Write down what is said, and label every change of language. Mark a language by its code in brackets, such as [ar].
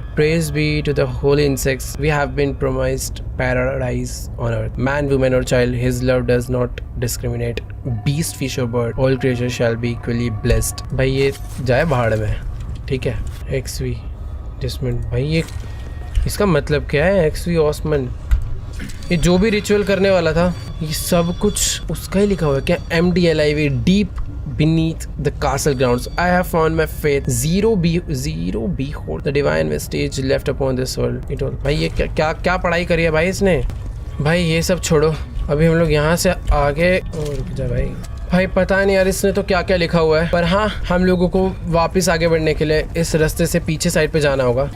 [en] Praise be to the holy insects. We have been promised paradise on earth. Man, woman or child, his love does not discriminate. Beast, fish or bird, all creatures shall be equally blessed. [hi] भाई ये जाए भाड़ में, ठीक है? XV डिसमेंट। भाई ये इसका मतलब क्या है? XV ऑसमन। ये जो भी रिचुअल करने वाला था ये सब कुछ उसका ही लिखा हुआ है क्या? [en] MDLIV deep beneath the castle grounds I have found my faith. Zero behold the divine vestige left upon this world. It all. [hi] भाई ये क्या पढ़ाई करी है भाई इसने? भाई ये सब छोड़ो, अभी हम लोग यहाँ से आगे। रुक जा भाई, भाई पता नहीं यार इसने तो क्या क्या लिखा हुआ है, पर हाँ हम लोगों को वापस आगे बढ़ने के लिए इस रास्ते से पीछे साइड पे जाना होगा।